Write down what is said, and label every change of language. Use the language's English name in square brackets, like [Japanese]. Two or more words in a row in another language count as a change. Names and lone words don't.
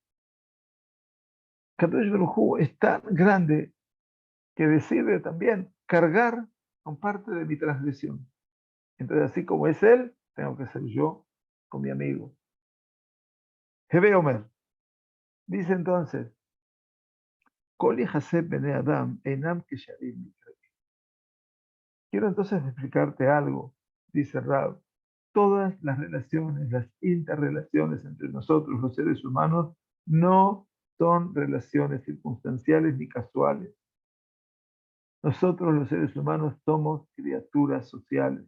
[Hebrew] קדוש ברוך הוא [Spanish] es tan grande que decide también cargar con parte de mi transgresión. Entonces, así como es él, tengo que ser yo con mi amigo. Hebe Omer dice entonces, [Hebrew] כל יחסי בני אדם אינם קשרים. [Spanish] Quiero entonces explicarte algo, dice Rab. Todas las relaciones, las interrelaciones entre nosotros, los seres humanos, no son relaciones circunstanciales ni casuales. Nosotros, los seres humanos, somos criaturas sociales.